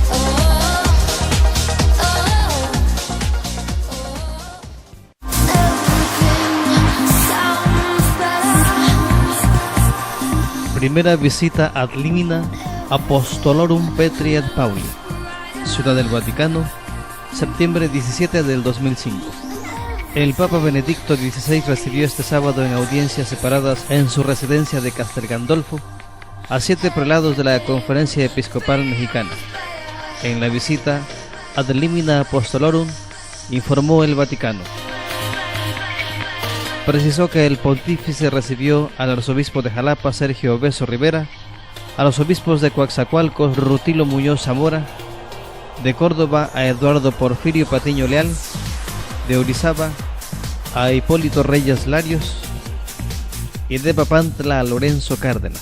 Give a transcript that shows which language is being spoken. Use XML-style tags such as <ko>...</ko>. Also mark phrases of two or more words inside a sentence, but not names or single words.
<es>Primera visita</es> <la>ad limina Apostolorum Petri et Pauli,</la> <es>Ciudad del Vaticano, septiembre 17 del 2005. El Papa Benedicto XVI recibió este sábado en audiencias separadas en su residencia de Castel Gandolfo a 7 prelados de la Conferencia Episcopal Mexicana. En la visita</es> <la>ad limina Apostolorum</la> <es>informó el Vaticano. Precisó que el pontífice recibió al arzobispo de Jalapa, Sergio Obeso Rivera, a los obispos de Coaxacualcos, Rutilo Muñoz Zamora, de Córdoba a Eduardo Porfirio Patiño Leal, de Orizaba a Hipólito Reyes Larios y de Papantla a Lorenzo Cárdenas.</es>